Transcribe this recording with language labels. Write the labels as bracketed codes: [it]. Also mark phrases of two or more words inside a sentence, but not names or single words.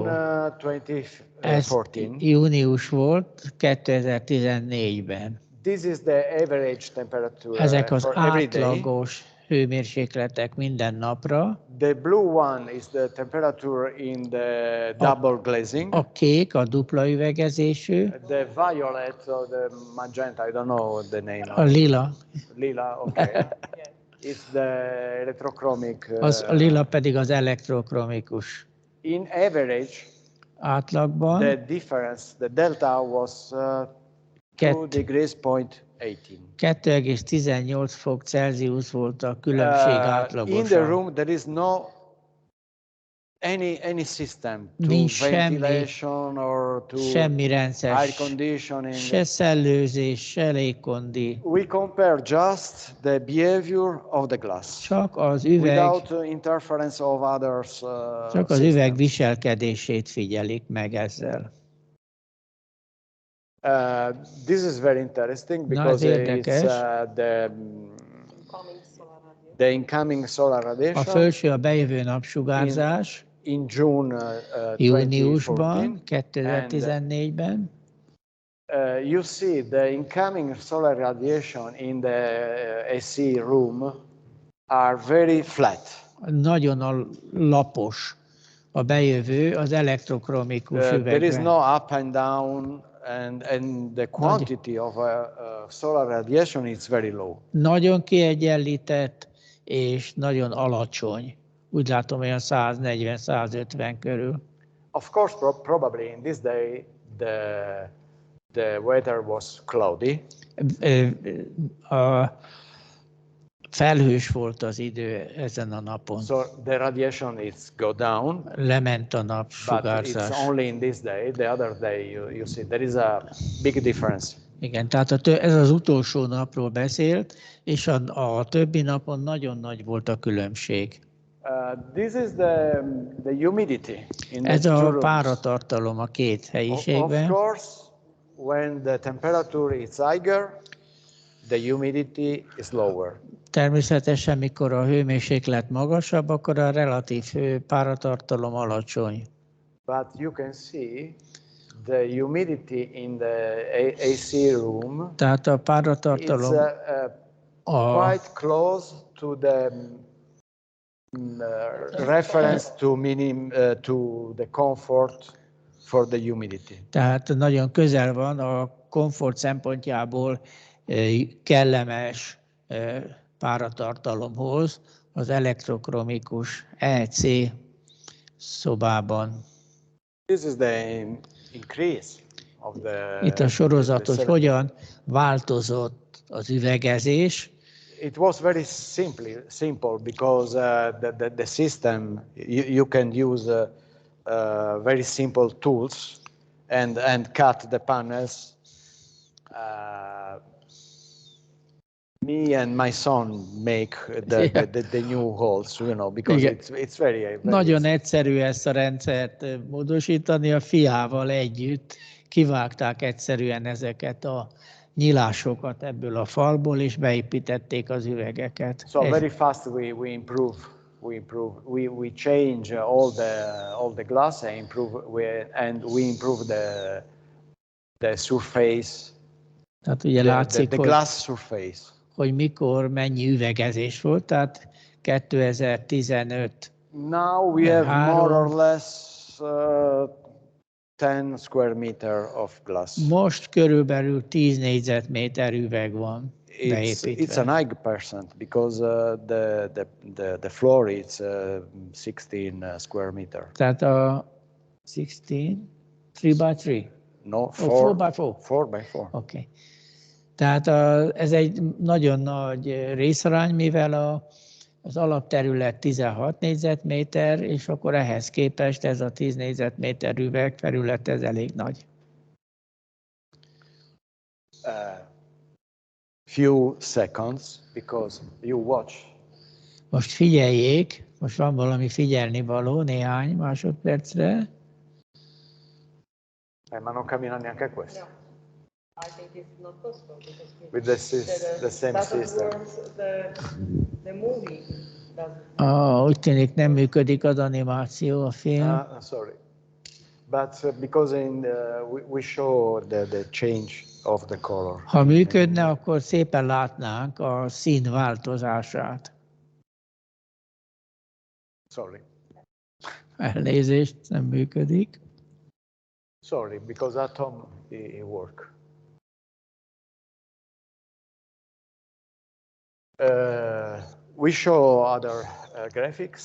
[hu] Ez június volt 2014-ben. [en] This is the average temperature. [hu] Ezek az átlagos hőmérsékletek minden napra. [en] The blue one is the temperature in the double glazing. [hu] A kék a dupla üvegezésű. [en] The violet or the magenta, I don't know the name. [hu] A lila. [en] Lila, okay. It's the electrochromic. [hu] A lila pedig az ElectroChromikus. [en] In average, [hu] átlagban [en] the difference, the delta was 2 degrees point 18. [hu] 2,18 fok Celsius volt a különbség átlagosan. [en] In the room there is no any system to ventilation or to [hu] semmi rendszer, [en] air conditioning. [hu] Se szellőzés, se légkondi. [en] We compare just the behavior of the glass. [hu] Csak az üveg, [en] without interference of others. [hu] Csak az üveg viselkedését figyelik meg ezzel. [en] This is very interesting because it's the incoming solar radiation. [hu] A felső a bejövő napsugárzás [en] in June, [hu] júniusban, 2014-ben. [en] You see the incoming solar radiation in the AC room are very flat. [hu] Nagyon lapos a bejövő az elektrochromikus üvegben. [en] There is no up and down. And the quantity of solar radiation is very low. [hu] Nagyon kiegyenlített és nagyon alacsony. Úgy látom, olyan 140-150 körül. [en] Of course, probably in this day the weather was cloudy. [hu] Felhős volt az idő ezen a napon. [en] So the radiation is go down. [hu] Lement a napsugárzás. [en] But it's only in this day. The other day you see there is a big difference. [hu] Igen, tehát ez az utolsó napról beszélt, és a többi napon nagyon nagy volt a különbség. [en] This is the humidity in [hu] ez [en] the [hu] a páratartalom a két helyiségben. [en] Of course, when the temperature is higher, the humidity is lower. [hu] Természetesen, mikor a hőmérséklet magasabb, akkor a relatív páratartalom alacsony. [en] But you can see the humidity in the AC room. [hu] Tehát a páratartalom [en] quite close to the reference to to the comfort for the humidity. [hu] Tehát nagyon közel van a komfort szempontjából kellemes páratartalomhoz az elektrochromikus EC szobában. [en] This is the increase of the. [hu] Itt a sorozat, hogy hogyan változott az üvegezés. [en] It was very simple because the system you can use very simple tools and cut the panels. Me and my son make the new holes, you know, because it's very [hu] nagyon egyszerű ezt a rendszert módosítani, a fiával együtt kivágták egyszerűen ezeket a nyilásokat ebből a falból, és beépítették az üvegeket. [en] So very fast we improve. We change all the glass and we improve the surface. [hu] Tehát ugye látszik, [en] the glass surface. [hu] Hogy mikor mennyi üvegezés volt, tehát 2015. [en] Now we have more or less 10 square meter of glass. [hu] Most körülbelül 10 négyzetméter üveg van beépítve. [en] It's a 9% because the floor is 16 square meter. [hu] Tehát a 16, 3x3? [en] No, 4x4. 4x4. Okay. [hu] Tehát ez egy nagyon nagy részarány, mivel az alapterület 16 négyzetméter, és akkor ehhez képest ez a 10 négyzetméter üvegfelület, ez elég nagy. [en] Few seconds, because you watch. [hu] Most figyeljék, most van valami figyelnivaló néhány másodpercre. [it] Ma non cammina neanche questo. [en] No, I think it's not possible because With the same system. The movie doesn't. [hu] Úgy tűnik nem működik az animáció, a film. [en] Sorry. But because we show the change of the color. [hu] Ha működne, akkor szépen látnánk a szín változását. [en] Sorry. [hu] Elnézést, nem működik. [en] Sorry, because atom it work. We show other graphics.